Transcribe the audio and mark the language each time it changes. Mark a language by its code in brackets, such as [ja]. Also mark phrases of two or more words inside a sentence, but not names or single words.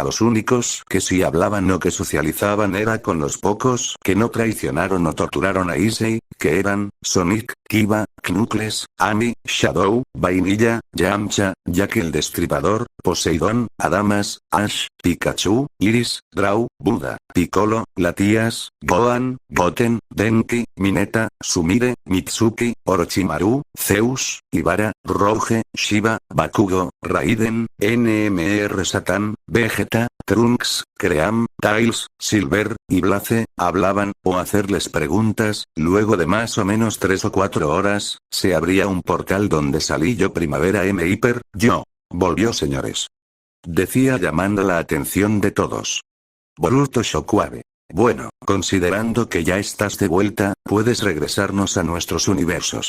[es] Los únicos que sí hablaban o que socializaban era con los pocos que no traicionaron o torturaron a Issei, que eran Sonic, Kiba, Knuckles, Amy, Shadow, Vainilla, Yamcha, Jack el Destripador, Poseidón, Adamas, Ash, Pikachu, Iris, Draw, Buda, Piccolo, Latias, Gohan, Goten, Denki, Mineta, Sumire, Mitsuki, Orochimaru, Zeus, Ibara, Rouge, Shiva, Bakugo, Raiden, NMR Satan, Vegeta, Trunks, Cream, Tails, Silver, y Blaze, hablaban, o hacerles preguntas. Luego de más o menos 3 o 4 horas, se abría un portal donde salí yo. Primavera M. Hiper, yo. Volvió, señores. Decía llamando la atención de todos. Boruto Shockwave. Bueno, considerando que ya estás de vuelta, puedes regresarnos a nuestros universos.